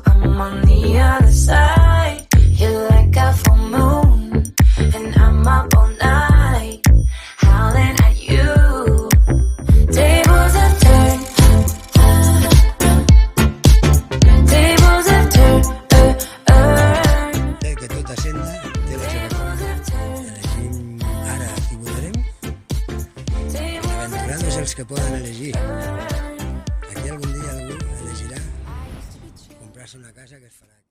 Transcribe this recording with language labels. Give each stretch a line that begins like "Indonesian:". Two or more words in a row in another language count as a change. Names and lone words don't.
English: I'm on the other side, you're like a full moon, and I'm up all night, howling at you. Tables have turned, tables have turned.
Catalan: Que tota senda té la seva forma. Elegim ara qui votarem. Bienaventurados els que poden elegir. Aquí algun dia algú elegirà comprar-se una casa que es farà.